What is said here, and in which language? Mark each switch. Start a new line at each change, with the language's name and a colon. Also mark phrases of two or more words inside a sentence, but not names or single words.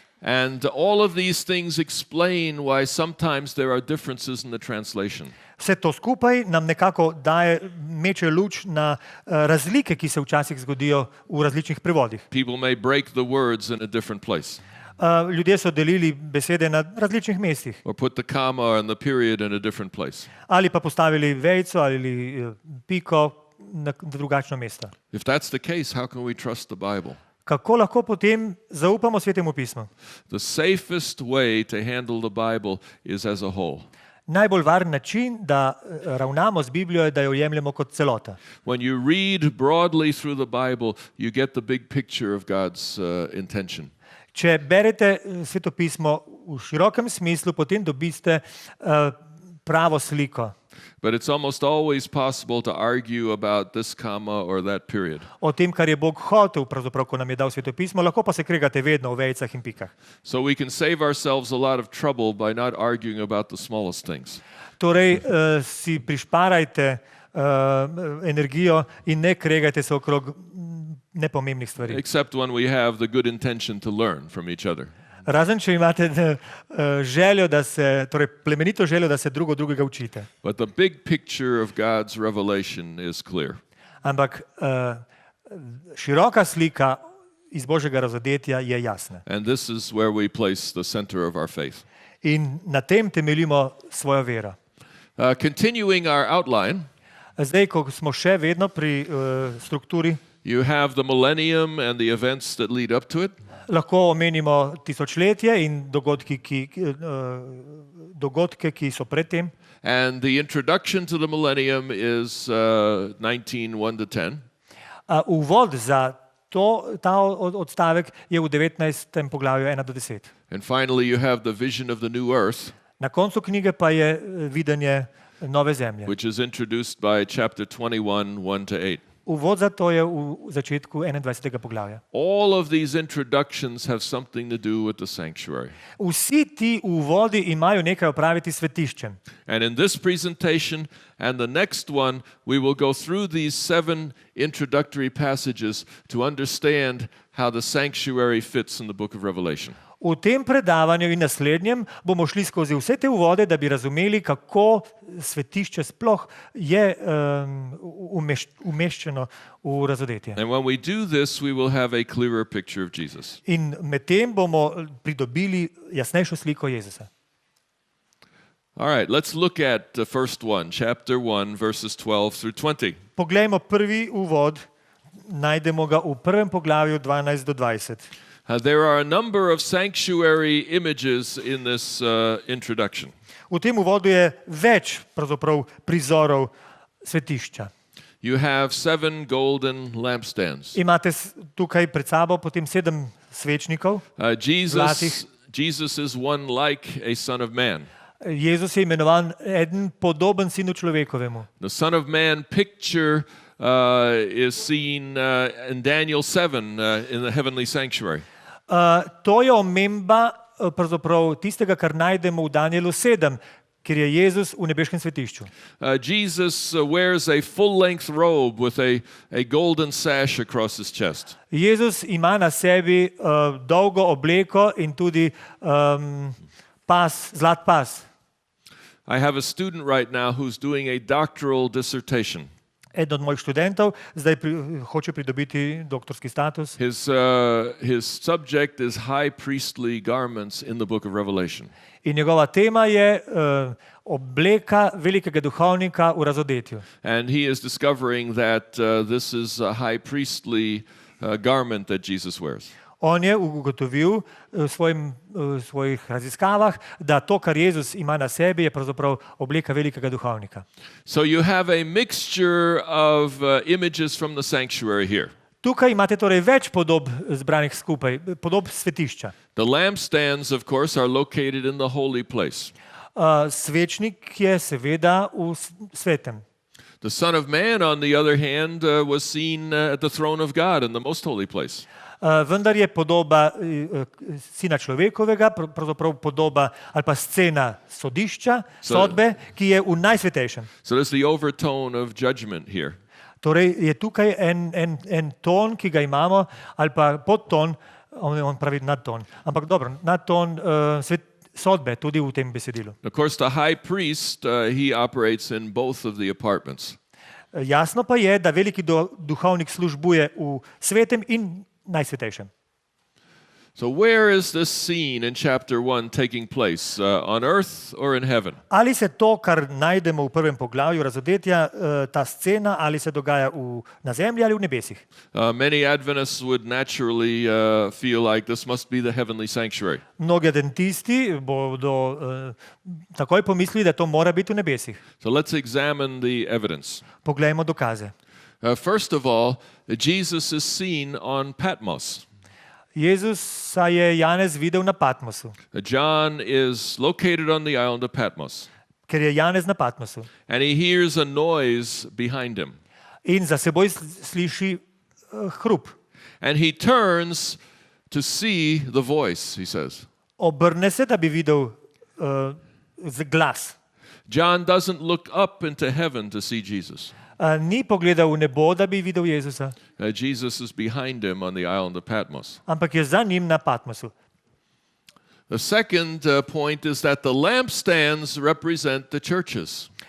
English: And all of these things explain why sometimes there are differences in the translation.
Slovenian: Vse to skupaj nam nekako meče luč na razlike, ki se včasih zgodijo v različnih prevodih.
English: People may break the words in a different place.
Slovenian: Ljudje so delili besede na različnih mestih.
English: Or put the comma and the period in a different place.
Slovenian: Ali pa postavili vejico ali piko na drugačno mesto.
English: If that's the case, how can we trust the Bible?
Slovenian: Kako lahko potem zaupamo Svetemu pismu?
English: The safest way to handle the Bible is as a whole.
Slovenian: Najbolj varen način, da ravnamo z Biblijo, je, da jo jemljemo kot celota.
English: When you read broadly through the Bible, you get the big picture of God's intention.
Slovenian: Če berete Sveto pismo v širokem smislu, potem dobiste pravo sliko.
English: But it's almost always possible to argue about this comma or that period.
Slovenian: O tem, kar je Bog hotel, pravzaprav, ko nam je dal Sveto pismo, lahko pa se kregate vedno o vejicah in pikah.
English: So we can save ourselves a lot of trouble by not arguing about the smallest things.
Slovenian: Torej, si prišparajte energijo in ne kregajte se okrog nepomembnih stvari.
English: Except when we have the good intention to learn from each other.
Slovenian: Razen, če imate željo, torej plemenito željo, da se drugega učite.
English: But the big picture of God's revelation is clear.
Slovenian: Ampak široka slika iz Božjega razodetja je jasna.
English: And this is where we place the center of our faith.
Slovenian: In na tem temeljimo svojo vero.
English: Continuing our outline,
Slovenian: Zdaj, ko smo še vedno pri strukturi,
English: you have the millennium and the events that lead up to it.
Slovenian: lahko omenimo tisočletje in dogodke, ki so pred tem.
English: And the introduction to the millennium is 19:1-10.
Slovenian: Uvod za ta odstavek je v 19. poglavju 1-10.
English: And finally you have the vision of the new earth,
Slovenian: Na koncu knjige pa je videnje nove zemlje.
English: which is introduced by chapter 21, 1-8.
Slovenian: Uvod za to je v začetku 21. poglavja.
English: All of these introductions have something to do with the sanctuary.
Slovenian: Vsi ti uvodi imajo nekaj opraviti s svetiščem.
English: And in this presentation and the next one, we will go through these 7 introductory passages to understand how the sanctuary fits in the book of Revelation.
Slovenian: V tem predavanju in naslednjem bomo šli skozi vse te uvode, da bi razumeli, kako svetišče sploh je umeščeno v razodetje.
English: And when we do this, we will have a clearer picture of Jesus.
Slovenian: In medtem bomo pridobili jasnejšo sliko Jezusa.
English: All right, let's look at the first one, chapter 1, verses 12-20.
Slovenian: Poglejmo prvi uvod, najdemo ga v prvem poglavju 12-20.
English: There are a number of sanctuary images in this introduction.
Slovenian: V tem uvodu je več pravzaprav prizorov svetišča.
English: You have 7 golden lampstands.
Slovenian: Imate tukaj pred sabo potem 7 svečnikov.
English: Jesus is one like a son of man.
Slovenian: Jezus je imenovan eden podoben sinu človekovemu.
English: The Son of Man picture is seen in Daniel 7 in the heavenly sanctuary.
Slovenian: To je omemba pravzaprav tistega, kar najdemo v Danielu 7, kjer je Jezus v nebeškem svetišču.
English: Jesus wears a full-length robe with a golden sash across his chest.
Slovenian: Jezus ima na sebi dolgo obleko in tudi zlat pas.
English: I have a student right now who's doing a doctoral dissertation.
Slovenian: Eden od mojih študentov zdaj hoče pridobiti doktorski status.
English: His subject is high priestly garments in the book of Revelation.
Slovenian: In njegova tema je obleka velikega duhovnika v razodetju.
English: And he is discovering that this is a high priestly garment that Jesus wears.
Slovenian: On je ugotovil v svojih raziskavah, da to, kar Jezus ima na sebi, je pravzaprav obleka velikega duhovnika.
English: So you have a mixture of images from the sanctuary here.
Slovenian: Tukaj imate torej več podob zbranih skupaj, podob svetišča.
English: The lampstands, of course, are located in the holy place.
Slovenian: Svečnik je seveda v svetem.
English: The Son of Man, on the other hand, was seen at the throne of God in the most holy place.
Slovenian: Vendar je podoba sina človekovega, pravzaprav podoba ali pa scena sodišča, sodbe, ki je v najsvetejšem.
English: So there's the overtone of judgment here.
Slovenian: Torej je tukaj en ton, ki ga imamo, ali pa podton, on pravi nadton, ampak dobro, nadton sodbe tudi v tem besedilu.
English: Of course, the high priest, he operates in both of the apartments.
Slovenian: Jasno pa je, da veliki duhovnik službuje v svetem in najsvetejšem.
English: So where is this scene in chapter 1 taking place? On earth or in heaven?
Slovenian: Ali se to, kar najdemo v prvem poglavju razodetja, ta scena, ali se dogaja na zemlji ali v nebesih?
English: Many Adventists would naturally feel like this must be the heavenly sanctuary.
Slovenian: Mnogi adventisti bodo takoj pomislili, da to mora biti v nebesih.
English: So let's examine the evidence.
Slovenian: Poglejmo dokaze.
English: First of all, Jesus is seen on Patmos.
Slovenian: Jezusa je Janez videl na Patmosu.
English: John is located on the island of Patmos.
Slovenian: Ker je Janez na Patmosu.
English: And he hears a noise behind him.
Slovenian: In za seboj sliši hrup.
English: And he turns to see the voice, he says.
Slovenian: Obrne se, da bi videl glas.
English: John doesn't look up into heaven to see Jesus.
Slovenian: Ni pogledal v nebo, da bi videl Jezusa.
English: Jesus is behind him on the island of Patmos.
Slovenian: Ampak je za njim na Patmosu.
English: The second point is that the lampstands represent the churches.